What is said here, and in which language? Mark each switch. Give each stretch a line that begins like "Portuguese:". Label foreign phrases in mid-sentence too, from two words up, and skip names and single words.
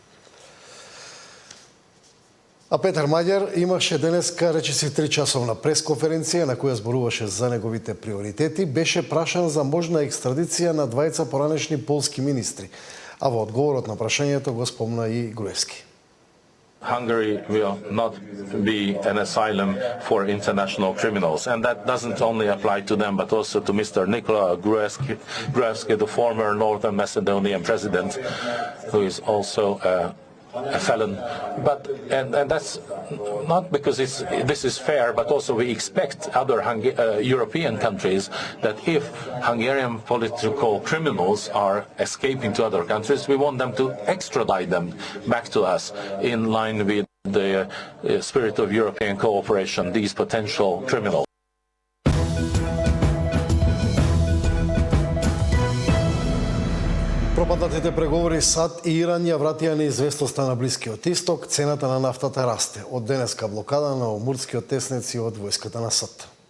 Macedonian: А Петар Маѓар имаше денеска речиси 3-часовна пресконференција на која зборуваше за неговите приоритети, беше прашан за можна екстрадиција на двајца поранешни полски министри, а во одговорот на прашањето го спомна и Груевски.
English: Hungary will not be an asylum for international criminals, and that doesn't only apply to them, but also to Mr. Nikola Gruevski, the former Northern Macedonian president, who is also a felon. But and that's not because this is fair, but also we expect other European countries that if Hungarian political criminals are escaping to other countries, we want them to extradite them back to us in line with the spirit of European cooperation, these potential criminals.
Macedonian: Пропаднатите преговори САД и Иран ја вратија неизвестноста на Блискиот Исток, цената на нафтата расте. Од денеска блокада на Омурскиот теснец и од војската на САД.